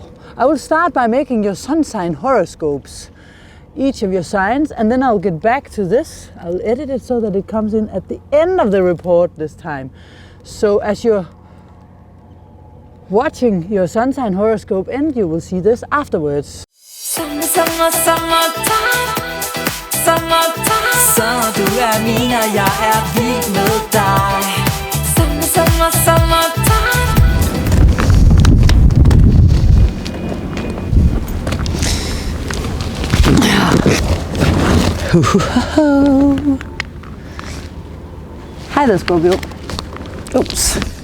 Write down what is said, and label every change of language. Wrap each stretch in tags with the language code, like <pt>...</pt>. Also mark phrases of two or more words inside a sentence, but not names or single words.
<en>I will start by making your sun sign horoscopes, each of your signs, and then I'll get back to this. I'll edit it so that it comes in at the end of the report this time. So as you're watching your sun sign horoscope end, you will see this afterwards. Summertime.</en> <da>Så du min, og jeg vild med dig.</da> <en>Summertime. Hi there, Scorpio. Oops.</en>